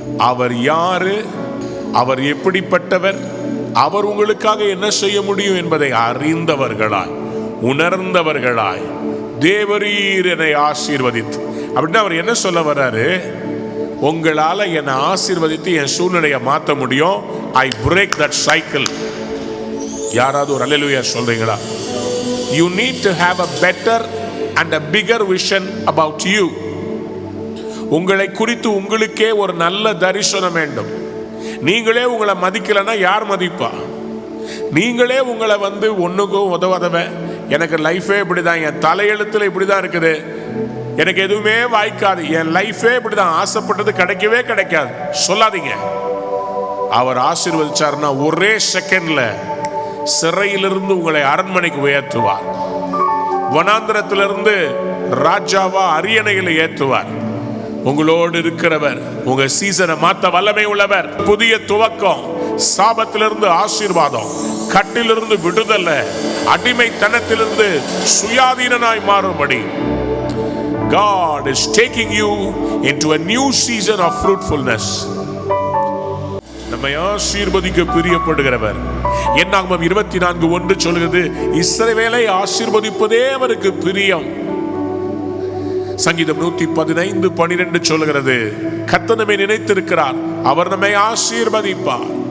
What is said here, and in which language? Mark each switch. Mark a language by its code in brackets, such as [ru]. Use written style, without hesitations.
[ta] அவர் யாரு, அவர் எப்படிப்பட்டவர், அவர் உங்களுக்காக என்ன செய்ய முடியும் என்பதை அறிந்தவர்களாய் உணர்ந்தவர்களாய், தேவரீர் என்னை ஆசீர்வதித்து. அப்படின்னா அவர் என்ன சொல்ல வர்றாரு, உங்களால என்னை ஆசீர்வதித்து என் சூழ்நிலையை மாற்ற முடியும். [en] I break that cycle. [ta] யாராவது ஒரு அல்லேலூயா சொல்றீங்களா? [en] You need to have a better and a bigger vision about you. [ta] உங்களை குறித்து உங்களுக்கே ஒரு நல்ல தரிசனம் வேண்டும். நீங்களே உங்களை மதிக்கலன்னா யார் மதிப்பா? நீங்களே உங்களை ஒண்ணுக்கும் உதவாதவன், எனக்கு லைஃபே இப்படிதான், என் தலையெழுத்துல இப்படிதான் இருக்குது, எனக்கு எதுவுமே வாய்க்காது, என் லைஃபே இப்படிதான், ஆசைப்பட்டது கிடைக்கவே கிடைக்காது சொல்லாதீங்க. அவர் ஆசீர்வதிச்சாருன்னா ஒரே செகண்ட்ல சிறையிலிருந்து உங்களை அரண்மனைக்கு உயர்த்துவார். வனாந்திரத்திலிருந்து ராஜாவா அரியணையில் ஏற்றுவார். உங்களோடு இருக்கிறவர் உங்க சீசனை மாத்த வல்லமை உள்ளவர். புதிய துவக்கம், சாபத்திலிருந்து ஆசீர்வாதம், கட்டிலிருந்து விடுதலை, அடிமைத்தனத்திலிருந்து சுயாதீனனாய் மாறும்படி [en] God is taking you into a new season of fruitfulness. [ta] நம்மை ஆசீர்வதிக்க பிரியப்படுகிறவர். என்னாகமம் 24:1 சொல்கிறது, இஸ்ரவேலை ஆசீர்வதிப்பதே அவருக்கு பிரியம். சங்கீதம் 115:12 சொல்கிறது, கர்த்தர் நம்மை நினைத்திருக்கிறார், அவர் நம்மை ஆசீர்வதிப்பார்.